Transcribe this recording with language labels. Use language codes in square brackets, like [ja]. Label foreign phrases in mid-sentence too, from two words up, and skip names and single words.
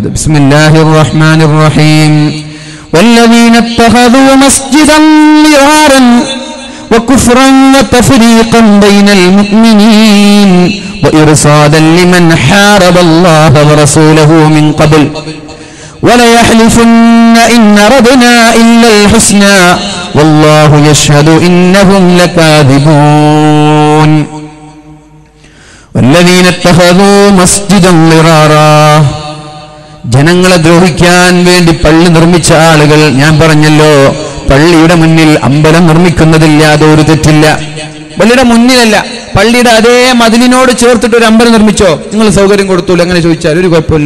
[ar] بسم الله الرحمن الرحيم والذين اتخذوا مسجدا ضرارا وكفرا وتفريقا بين المؤمنين وإرصادا لمن حارب الله ورسوله من قبل وَلَيَحْلِفُنَّ إِنْ أَرَدْنَا إِلَّا الْحُسْنَى وَاللَّهُ يَشْهَدُ إِنَّهُمْ لَكَاذِبُونَ وَالَّذِينَ اتَّخَذُوا مَسْجِدًا ضِرَارًا. [ml] ജനങ്ങളെ ദ്രോഹിക്കാൻ വേണ്ടി പള്ളി നിർമ്മിച്ച ആളുകൾ, ഞാൻ പറഞ്ഞല്ലോ, പള്ളിയുടെ മുന്നിൽ അമ്പലം നിർമ്മിക്കുന്നതിൽ യാതൊരു തെറ്റില്ല. പള്ളിയുടെ മുന്നിലല്ല, പള്ളിയുടെ അതേ മതിലിനോട് ചേർത്തിട്ട് ഒരു അമ്പലം നിർമ്മിച്ചോ, നിങ്ങൾ സൗകര്യം കൊടുത്തോളൂ, അങ്ങനെ ചോദിച്ചാൽ ഒരു കുഴപ്പമില്ല.